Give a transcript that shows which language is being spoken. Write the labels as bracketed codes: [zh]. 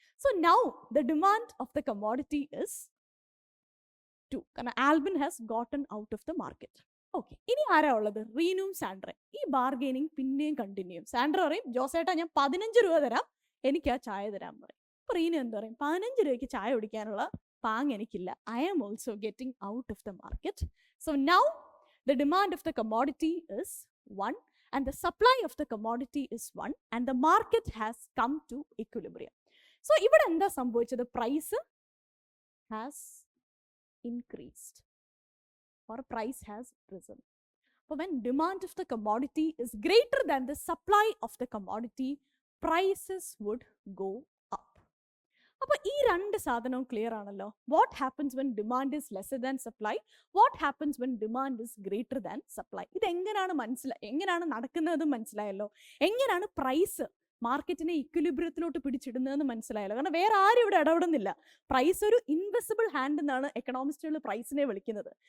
[en] so now the demand of the commodity is 2, [ml] കാരണം [en] Albin has gotten out of the market. [ml] Okay, ഇനി ആരാ ഉള്ളത്? റീനും സാൻഡ്രയും. ഈ ബാർഗെയിനിങ് പിന്നെയും കണ്ടിന്യൂ ചെയ്യും. സാൻഡ്ര പറയും, ജോസേട്ടാ ഞാൻ 15 രൂപ തരാം, എനിക്ക് ആ ചായ തരാൻ പറയും. അപ്പോൾ റീനു എന്ത് പറയും? 15 രൂപയ്ക്ക് ചായ കുടിക്കാനുള്ള പാങ് എനിക്കില്ല, [en] I am also getting out of the market. So now the demand of the commodity is 1 and the supply of the commodity is 1 and the market has come to equilibrium. [ml] So ഇവിടെ എന്താ സംഭവിച്ചത്? [en] Price has increased or price has risen. So when demand of the commodity is greater than the supply of the commodity, prices would go up. [ml] അപ്പോൾ ഈ 2 സാധനവും clear ആണല്ലോ. [en] What happens when demand is lesser than supply, what happens when demand is greater than supply. [ml] ഇത് എങ്ങനെയാണ് നടക്കുന്നതെന്ന് മനസ്സിലായല്ലോ. എങ്ങനെയാണ് price മാർക്കറ്റിനെ ഇക്വിലിബ്രിയത്തിലോട്ട് പിടിച്ചിടുന്നതെന്ന് മനസ്സിലായല്ലോ. കാരണം വേറെ ആരും ഇവിടെ ഇടപെടുന്നില്ല. പ്രൈസ് ഒരു ഇൻവിസിബിൾ ഹാൻഡ് എന്നാണ് എക്കണോമിസ്റ്റുകൾ പ്രൈസിനെ വിളിക്കുന്നത്.